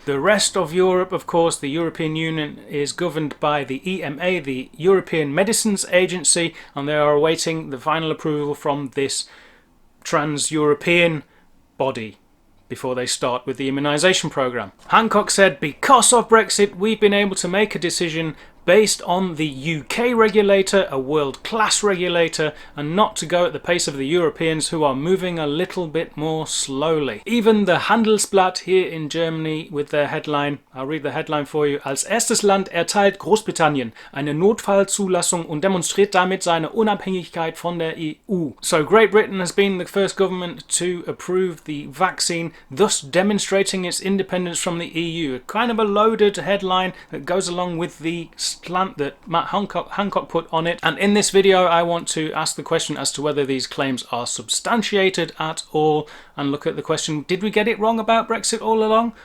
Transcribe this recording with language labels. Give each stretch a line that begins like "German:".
English: The rest of Europe, of course, the European Union is governed by the EMA, the European Medicines Agency, and they are awaiting the final approval from this trans-European body before they start with the immunisation programme. Hancock said, because of Brexit, we've been able to make a decision based on the UK regulator, a world-class regulator, and not to go at the pace of the Europeans who are moving a little bit more slowly. Even the Handelsblatt here in Germany with their headline, I'll read the headline for you,
German: als erstes Land erteilt Großbritannien eine Notfallzulassung und demonstriert damit seine Unabhängigkeit von der EU.
English: So Great Britain has been the first government to approve the vaccine, thus demonstrating its independence from the EU. Kind of a loaded headline that goes along with the slant that Matt Hancock put on it, and in this video I want to ask the question as to whether these claims are substantiated at all, and look at the question, did we get it wrong about Brexit all along?